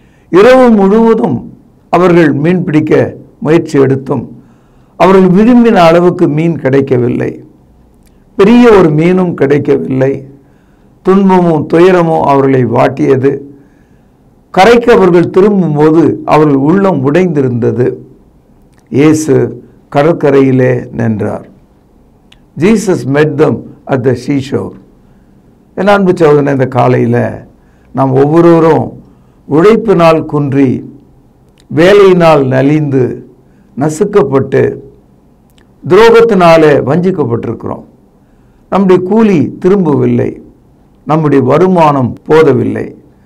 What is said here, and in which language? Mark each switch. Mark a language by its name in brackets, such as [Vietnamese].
[Tamil] இரவு முழுவதும் அவர்கள் மீன் பிடிக்க முயற்சி எடுத்தும் அவர்கள் விரும்பின அளவுக்கு மீன் கிடைக்கவில்லை. பெரிய ஒரு மீனும் கிடைக்கவில்லை. துன்பமும் துயரமும் அவர்களை வாட்டியது. கரைக்கு அவர்கள் திரும்பும்போது அவர்கள் உள்ளம் உடைந்திருந்தது. இயேசு கடற்கரையிலே நின்றார். [English] Jesus met them at the seashore. [Tamil] என் அன்பு சகோதரனே, இந்த காலையில் நாம் ஒவ்வொருவரும் உழைப்பினால் குன்றி, வேலையினால் நலிந்து, நசுக்கப்பட்டு, துரோகத்தினாலே வஞ்சிக்கப்பட்டிருக்கிறோம். நம்முடைய கூலி திரும்பவில்லை. நம்முடைய வருமானம் போதவில்லை.